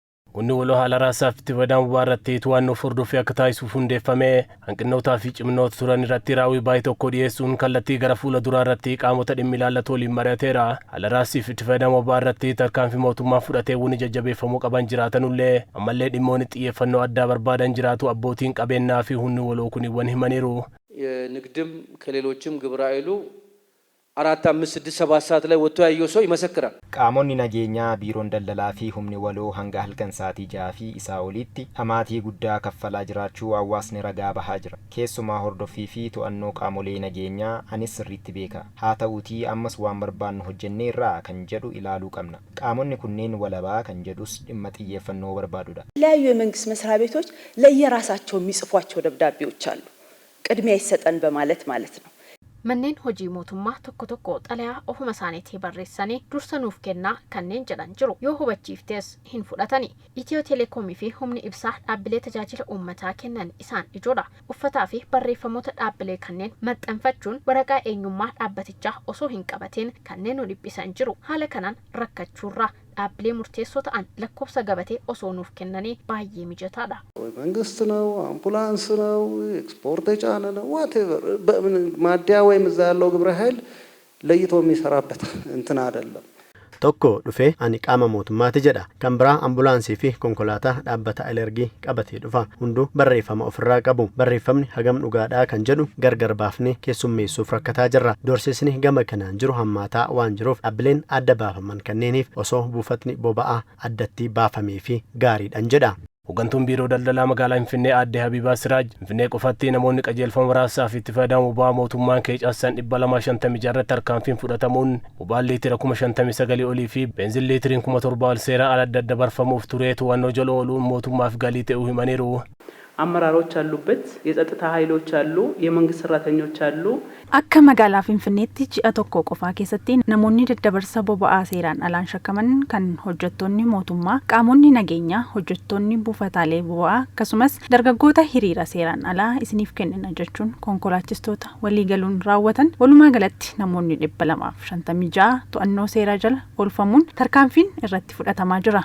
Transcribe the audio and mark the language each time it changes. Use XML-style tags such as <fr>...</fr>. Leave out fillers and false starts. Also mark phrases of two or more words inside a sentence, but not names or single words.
<om>Onni waloo haala raasaaf itti fayyadamu irratti to'annoo hordofii akka taasisuuf hundeeffame hanqinootaa fi ciminoota turan irratti raawwii baay'ee tokko dhiyeessuun kallattii gara fuula duraa irratti qaamota dhimmi ilaallatu waliin mari'ateera. Haala raasiif itti fayyadamu irratti tarkaanfii mootummaa fudhatee wani jajjabeeffamuu qaban jiraatanullee ammallee dhimmoonni xiyyeeffannoo addaa barbaadan jiraatu abbootiin qabeenyaa fi hunni waloo kuniwwan himaniiru.</om> <am>ንግድም ከሌሎችም ግብረ ኃይሉ 4 5 6 7 ሰዓት ላይ ወጥቶ ያየው ሰው ይመሰክራል።</am> <om>qaamonni nageenyaa biiroon daldalaa fi humni waloo hanga halkan sa'aatii 6 fi isaa olitti amaatii guddaa kaffalaa jiraachuu hawaasni ragaa bahaa jira. Keessumaa hordofii fi to'annoo qaamolee nageenyaa anis sirriitti beeka. Haa ta'uutii ammas waan barbaannu hojjenneerraa kan jedhu ilaaluu qabna. Qaamonni kunneen walabaa kan jedhus dhimma xiyyeeffannoo barbaadudha.</om> <am>ለዩ የመንግስት መስሪያ ቤቶች ለየራሳቸው የሚጽፏቸው ደብዳቤዎች አሉ። ቅድሚያ ይሰጠን በማለት ማለት ነው።</am> <om>Manneen hojii mootummaa tokko xalayaa ofuma isaaniitii barreessanii dursanuuf kennaa kanneen jedhan jiru. Yoo hubachiiftes hin fudhatani. Itiyoo Teleekoomii fi humni ibsaa dhaabbilee tajaajila uummataa kennan isaan ijoodha. Uffataa fi barreeffamoota dhaabbilee kanneen maxxanfachuun waraqaa eenyummaa dhaabbatichaa osoo hin qabatiin kanneen nu dhiphisan jiru. Haala kanaan rakkachuurraa dhaabbilee murteessoo ta'an lakkoofsa gabatee osoo nuuf kennanii baay'ee mijataadha.</om> <am>መንግስት ነው አምቡላንስ ነው ኤክስፖርት ጫነ ነው ዋትኤቨር ማዲያ ወይም እዛ ያለው ግብረ ኃይል ለይቶ የሚሰራበት እንትን አይደለም።</am> <om>tokko dhufe ani qaama mootummaati jedha kan biraa ambulaansii fi konkolaataa dhaabbata alergii qabatee dhufa hundu barreeffama ofirraa qabu barreeffamni hagam dhugaadhaa kan jedhu gargar baafnee keessummeessuuf rakkataa jirra doorsisni gama kanaan jiru hammaataa waan jiruuf dhaabbileen adda baafaman kanneeniif osoo buufatni boba'aa addatti baafamee fi gaariidhaan jedha. Hooggantuun biiroo daldalaa magaalaa Finfinnee Aadde Habibaa Siraaj Finfinnee qofatti namoonni qajeelfama raasaaf itti fayyadamu boba'aa mootummaan keecaasan 256 irratti tarkaanfiin fudhatamuun boba'aan liitira 59 olii fi beenzin liitiriin 7,000 seeraan ala adda barfamuuf ture to'annoo jala ooluun mootummaaf galii ta'uu himaniiru.</om> <am>አመራሮች አሉበት የጸጥታ ኃይሎች አሉ የመንግስት ሰራተኞች አሉ</am> <om>akka magaalaa Finfinneetti ji'a tokko qofaa keessatti namoonni daddabarsa boba'aa seeraan alaan shakkaman kan hojjettoonni mootummaa qaamonni nageenyaa hojjettoonni buufataalee boba'aa akkasumas dargaggoota hiriira seeraan alaa isiniif kennina jechuun konkolaachistoota waliigaluun raawwatan walumaa galatti namoonni 256 to'annoo seeraa jala oolfamuun tarkaanfiin irratti fudhatamaa jira.</om>